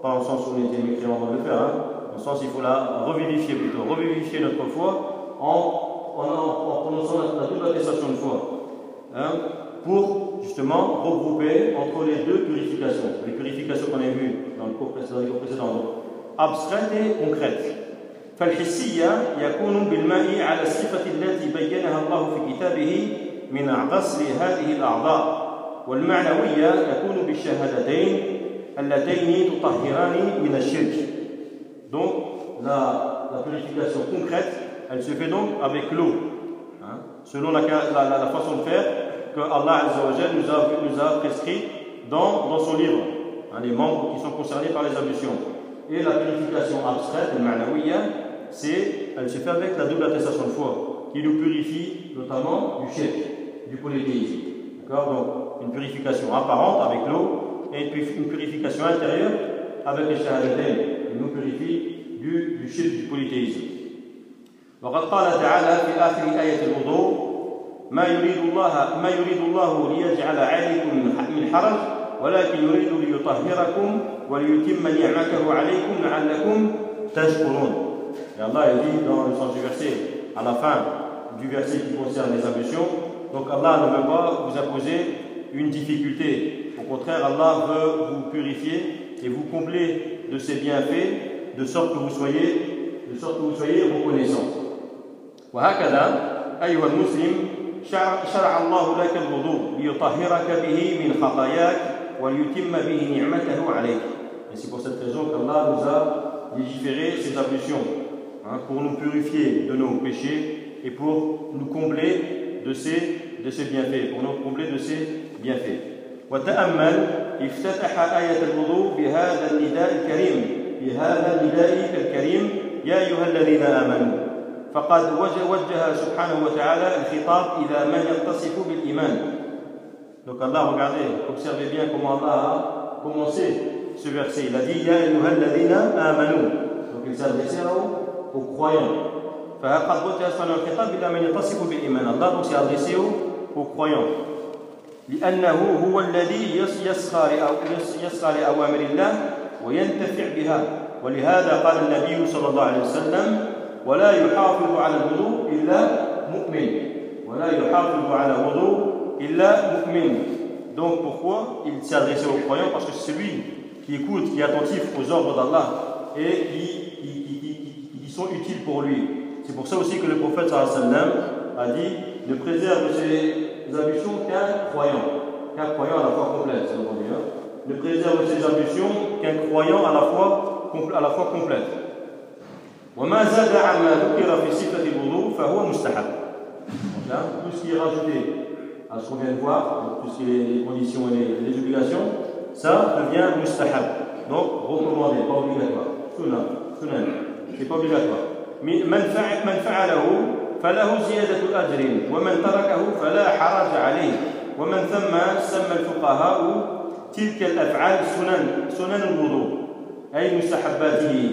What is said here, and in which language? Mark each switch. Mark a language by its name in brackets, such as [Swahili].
[French] Pas en sens où on était mécréant de le faire, hein. En sens, il faut la revivifier plutôt. Revivifier notre foi en prononçant la double attestation de foi. Hein, pour justement regrouper entre les deux purifications. Les purifications qu'on a vues dans le cours précédent. Donc, abstraites et concrètes. [Arabic] فالحسية يكون بالماء على الصفة التي بينها الله في كتابه من غسل هذه الأعضاء والمعنوية يكون بالشهادتين اللتين تطهران من الشرك. [French] Donc la purification concrète, elle se fait donc avec l'eau, hein? Selon la façon de faire que Allah Azza wa Jal nous a prescrit dans son livre, hein, les membres qui sont concernés par les ablutions. Et la purification abstraite, le ma'nawiyya, elle se fait avec la double attestation de foi, qui nous purifie notamment du shirk, du polythéisme. D'accord ? Donc, une purification apparente avec l'eau, et une purification intérieure avec les shahadatayn, qui nous purifie du shirk, du polythéisme. [Arabic] وقد قال تعالى في آخر آية الوضوء ما يريد الله ليجعل عليكم من حرج ولكن يريد ليطهركم وليتم نعمته عليكم لعلكم تشكرون. [French] Et Allah il dit dans le sens du verset, à la fin du verset qui concerne les ablutions, donc Allah ne veut pas vous imposer une difficulté. Au contraire, Allah veut vous purifier et vous combler de ses bienfaits de sorte que vous soyez reconnaissant. [Arabic] وهكذا أيها المسلم شرع الله لك الوضوء ليطهرك به من خطاياك وليتم به نعمته عليك. [French] Et c'est pour cette raison qu'Allah nous a légiféré ces ablutions, hein, pour nous purifier de nos péchés et pour nous combler de ses bienfaits. [Arabic] وتأمل افتتح آية الوضوء بهذا النداء الكريم يا أيها الذين آمنوا. فقد وجه سبحانه وتعالى الخطاب إلى من يتصف بالإيمان. [French] Donc Allah, regardez, observez bien comment Allah a commencé ce verset. Il a dit [Arabic] يَا أَيُّهَا الَّذِينَ آمَنُوا. [French] Donc il s'adressait aux croyants. [Arabic] فَقَدْ وَجَهَ سُبْحَانَهُ الْخِطَابِ إِلَى مَنْ يَتَصِفُ بِالْإِيمَانِ. [French] Allah donc s'est adressé aux croyants. [Arabic] لِأَنَّهُ هُوَ الَّذِي يَسْخَى لِأَوَامِرِ اللَّهِ وَيَنْتَفِعْ بِهَا. ولهذا قال النبي صلى الله عليه وسلم ولا يحافظ على الوضوء إلا مؤمن ولا يحافظ على الوضوء إلا مؤمن. [French] Donc pourquoi il s'est adressé aux croyants? Parce que c'est celui qui écoute, qui est attentif aux ordres d'Allah et qui sont utiles pour lui. C'est pour ça aussi que le prophète sallallahu alayhi wa sallam a dit ne préserve ses ablutions qu'un croyant à la fois complète, c'est entendu, hein? Ne préserve ses ablutions qu'un croyant à la fois complète. [Arabic] وما زاد عما ذكر في صفة الوضوء فهو مستحب. [French] Donc là, tout ce qui est rajouté à ce qu'on vient de voir, donc tout ce qui est les conditions et les obligations, ça devient mustahab. Donc recommandé, pas obligatoire. Sunan, c'est pas obligatoire. [Arabic] من فعله فله زيادة أجر ومن تركه فلا حرج عليه ومن سمى الفقهاء تلك الأفعال سنن الوضوء أي مستحباته.